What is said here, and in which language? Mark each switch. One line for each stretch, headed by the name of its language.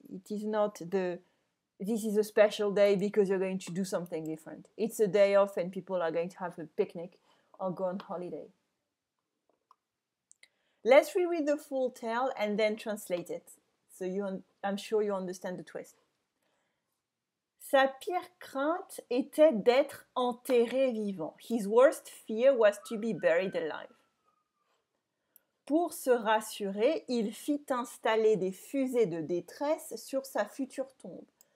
English: It is not this is a special day because you're going to do something different. It's a day off and people are going to have a picnic or go on holiday. Let's reread the full tale and then translate it. So I'm sure you understand the twist.
French: Sa pire crainte était d'être enterré vivant.
English: His worst fear was to be buried alive.
French: Pour se rassurer, il fit installer des fusées de détresse sur sa future tombe.